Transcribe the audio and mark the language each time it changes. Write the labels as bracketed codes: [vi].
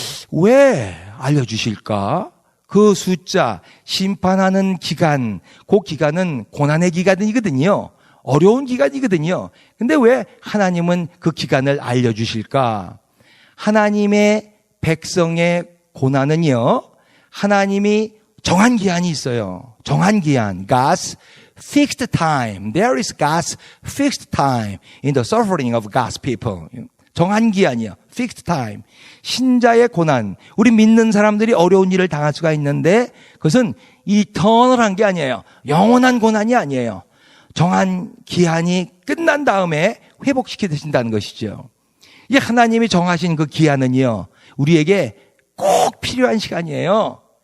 [ko] 왜 알려주실까? 그 숫자, 심판하는 기간, 그 기간은 고난의 기간이거든요. 어려운 기간이거든요. 근데 왜 하나님은 그 기간을 알려주실까? 하나님의 백성의 고난은요, 하나님이 정한 기한이 있어요. 정한 기한. [en] God's fixed time. There is God's fixed time in the suffering of God's people. [ko] 정한 기한이요. fixed time. 신자의 고난. 우리 믿는 사람들이 어려운 일을 당할 수가 있는데 그것은 이터널한 게 아니에요. 영원한 고난이 아니에요. 정한 기한이 끝난 다음에 회복시켜 주신다는 것이죠. 이 하나님이 정하신 그 기한은요. 우리에게 꼭 필요한 시간이에요.